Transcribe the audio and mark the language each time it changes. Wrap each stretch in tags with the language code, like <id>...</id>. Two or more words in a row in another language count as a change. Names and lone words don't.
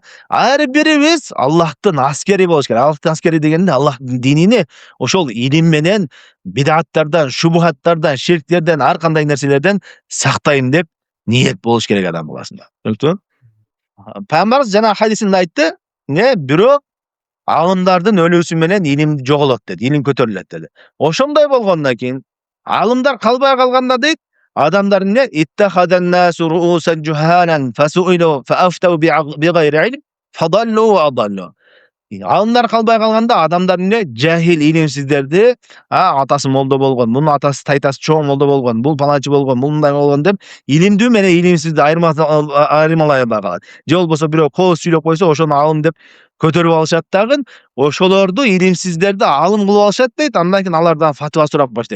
<ky>Ар бирибиз Аллахтын аскери болуш керек. Аллахтын аскери дегенде Аллахтын динини ошол илим менен бидаттардан, шубухаттардан, ширктерден, ар кандай нерселерден сактайм деп ниет болуш керек адам баласында. Түшүнүктүбү? Пайгамбарыбыз жана хадисинде айтты, эмне? Бирок алымдардын өлүүсү менен илим жоголот деди, илим көтөрүлөт деди. Ошондой болгондон кийин алымдар калбай калганда дейт, адамдар эмне?</ky> <ar>اتخذ الناس رؤوسا جهالا فسئلوا فأفتوا بغير علم فضلوا وأضلوا.</ar> <ky>Алымдар калбай калганда адамдар эмне? Жахил, илимсиздерди, атасы молдо болгон, мунун атасы тайтасы чоң молдо болгон, бул палачы болгон, бул мындай болгон деп илимдүү менен илимсизди айырмалай калат. Же болбосо бирөө кооз сүйлөп койсо, ошону алым деп көтөрүп алышат дагы, ошолорду илимсиздерди алым кылып алышат дейт, андан кийин алардан фатва сурап баштайт.</ky>